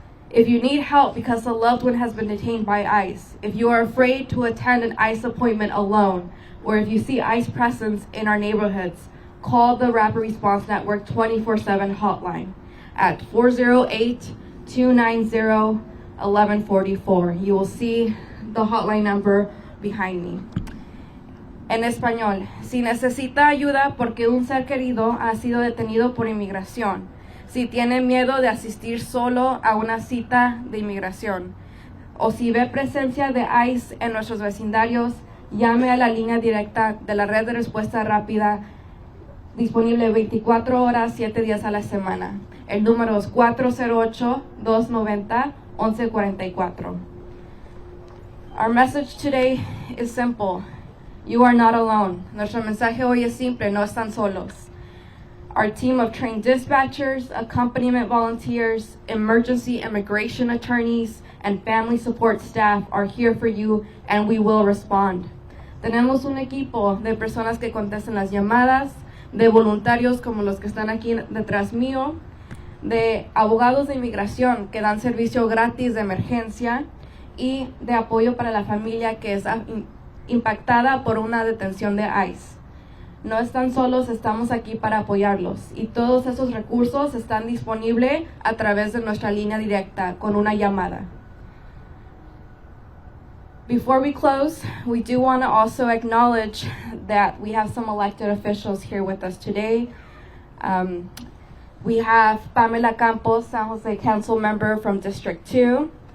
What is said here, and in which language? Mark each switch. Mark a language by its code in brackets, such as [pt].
[en] If you need help because a loved one has been detained by ICE, if you are afraid to attend an ICE appointment alone, or if you see ICE presence in our neighborhoods, call the Rapid Response Network 24/7 hotline at 408-290-1144. You will see the hotline number behind me. [es] En español, si necesita ayuda porque un ser querido ha sido detenido por inmigración, si tiene miedo de asistir solo a una cita de inmigración, o si ve presencia de ICE en nuestros vecindarios, llame a la línea directa de la red de respuesta rápida disponible 24 horas, 7 días a la semana. El número es 408-290-1144. [en] Our message today is simple. You are not alone. [es] Nuestro mensaje hoy es simple, no están solos. [en] Our team of trained dispatchers, accompaniment volunteers, emergency immigration attorneys, and family support staff are here for you, and we will respond. [es] Tenemos un equipo de personas que contestan las llamadas, de voluntarios como los que están aquí detrás mío, de abogados de inmigración que dan servicio gratis de emergencia y de apoyo para la familia que es impactada por una detención de ICE. No están solos, estamos aquí para apoyarlos y todos esos recursos están disponibles a través de nuestra línea directa con una llamada. [en] Before we close, we do want to also acknowledge that we have some elected officials here with us today. We have Pamela Campos, San Jose Council member from District 2.